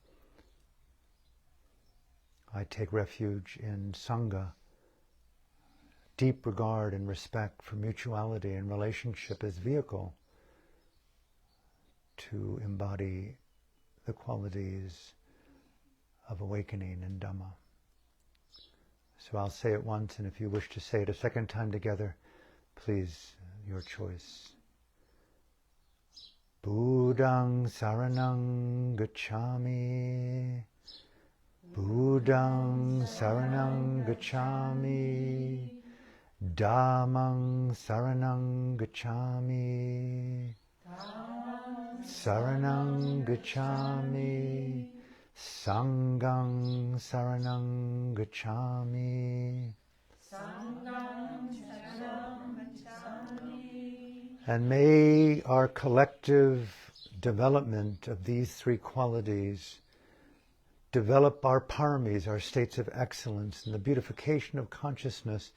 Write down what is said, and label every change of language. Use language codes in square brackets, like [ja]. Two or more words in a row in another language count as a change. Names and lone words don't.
[en] I take refuge in Sangha, deep regard and respect for mutuality and relationship as vehicle to embody the qualities of awakening in Dhamma. So I'll say it once, and if you wish to say it a second time together, please, your choice. [pi] Buddhang saranang gacchami, Buddhang saranang gacchami, Dhammang saranang gacchami, saranang gacchami, Sanghang saranang gacchami. [en] And may our collective development of these three qualities develop our paramis, our states of excellence, and the beautification of consciousness.